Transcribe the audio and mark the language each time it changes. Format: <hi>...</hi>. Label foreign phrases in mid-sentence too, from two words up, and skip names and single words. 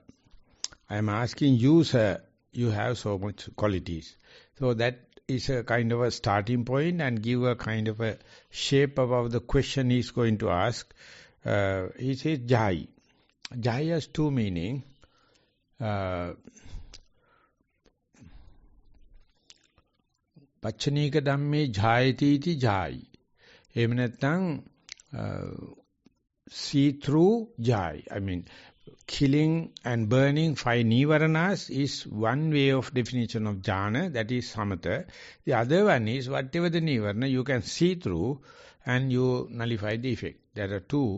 <en>I am asking you, sir, you have so much qualities. So that is a kind of a starting point and give a kind of a shape about the question he is going to ask. He says Jai. Jai has two meanings.</en> <pi>Pachanika dhamme jayati iti jai.</pi> <si>එහෙම නැත්නම්</si> <en>see through jai. I mean, killing and burning 5 nivaranas is one way of definition of jhana, that is samatha. The other one is whatever the nivarana you can see through and you nullify the effect. There are two.</en>